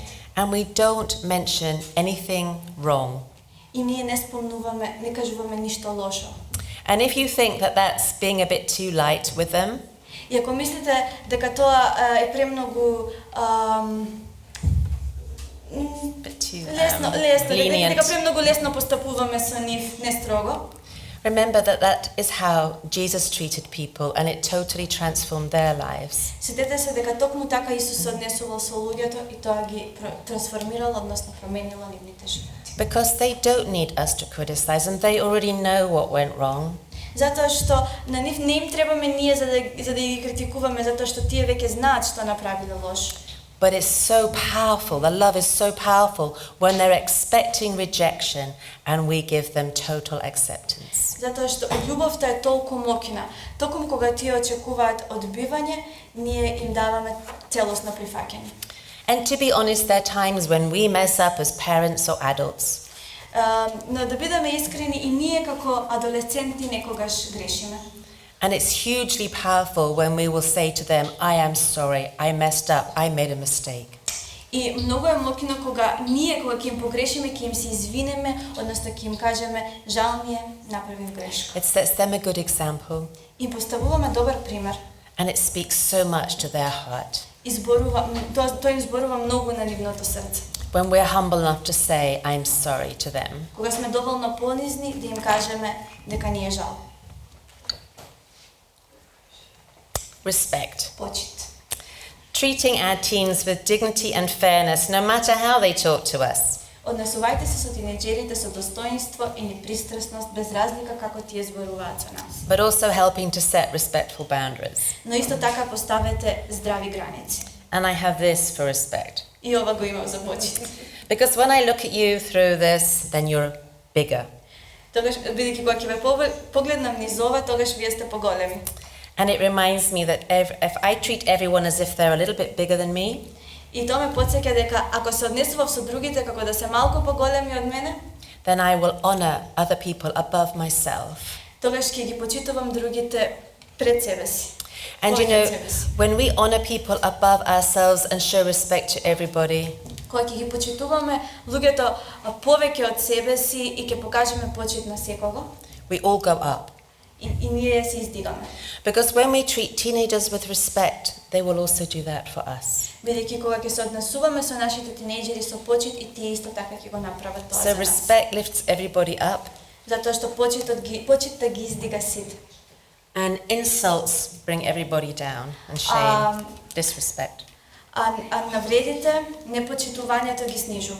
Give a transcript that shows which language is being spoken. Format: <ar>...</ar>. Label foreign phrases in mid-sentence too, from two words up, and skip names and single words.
<en>And we don't mention anything wrong.</en> <mk>И ние не спомнуваме, не кажуваме ништо лошо.</mk> <en>And if you think that that's being a bit too light with them,</en> <mk>И ако мислите дека тоа е премногу лесно, дека премногу лесно постапуваме со нив, не строго.</mk> <en>remember that that is how Jesus treated people and it totally transformed their lives.</en> <mk>Сетете се дека токму така Исус се однесувал со луѓето и тоа ги трансформирал, односно променило нивните животи.</mk> <en>Because they don't need us to criticize and they already know what went wrong.</en> <mk>Затоа што на нив не им требаме ние за да ги критикуваме, затоа што тие веќе знаат што направиле лошо.</mk> <en>But it's so powerful, the love is so powerful when they're expecting rejection and we give them total acceptance.</en> <mk>Затоа што љубовта е толку моќна. Токму кога тие очекуваат одбивање, ние им даваме целосно прифаќање.</mk> <en>And to be honest, there are times when we mess up as parents or adults.</en> <mk>Но да бидеме искрени, и ние како адолесценти некогаш грешиме.</mk> <en>And it's hugely powerful when we will say to them, I am sorry, I messed up, I made a mistake.</en> <mk>И многу е моќно кога ние кога ќе им погрешиме, ќе им се извинеме, односно ќе им кажеме жал ми е, направив грешка.</mk> <en>It sets them a good example</en> <mk>И поставуваме добар пример.</mk> <en>and it speaks so much to their heart.</en> <mk>Тоа им зборува многу на нивното срце.</mk> <en>When we're humble enough to say, I'm sorry to them.</en> <mk>Кога сме доволно понизни да им кажеме дека ни е жал.</mk> <en>Respect.</en> <mk>Почит.</mk> <en>Treating our teens with dignity and fairness, no matter how they talk to us.</en> <mk>Однесувајте се со тинејџерите со достоинство и непристрасност, без разлика како тие зборуваат со нас.</mk> <en>But also helping to set respectful boundaries.</en> <mk>Но исто така поставете здрави граници.</mk> <en>And I have this for respect.</en> <mk>И ова го имам за почит.</mk> <en>Because when I look at you through this, then you're bigger.</en> <mk>Тогаш, бидејќи кога ќе ве погледнам низ ова, тогаш вие сте поголеми.</mk> <en>And it reminds me that if I treat everyone as if they're a little bit bigger than me,</en> <mk>И тоа ме потсеќа дека ако се однесував со другите како да се малку поголеми од мене,</mk> <en>then I will honor other people above myself.</en> <mk>тогаш ќе ги почитувам другите пред себе си.</mk> <en>And you know, when we honor people above ourselves and show respect to everybody,</en> <mk>Кога ќе ги почитуваме луѓето повеќе од себе си и ќе покажеме почит на секого,</mk> <en>we all go up.</en> <mk>и ние се издигаме.</mk> <en>Because when we treat teenagers with respect, they will also do that for us.</en> <mk>Бидејќи кога ќе се однесуваме со нашите тинејџери со почит, и тие исто така ќе го направат тоа</mk> <en>So</en> <mk>за нас.</mk> <en>respect lifts everybody up,</en> <mk>Затоа што почитот ги издига сите.</mk> <en>and insults bring everybody down, and shame, disrespect.</en> <mk>А навредите, непочитувањето ги снижува.</mk>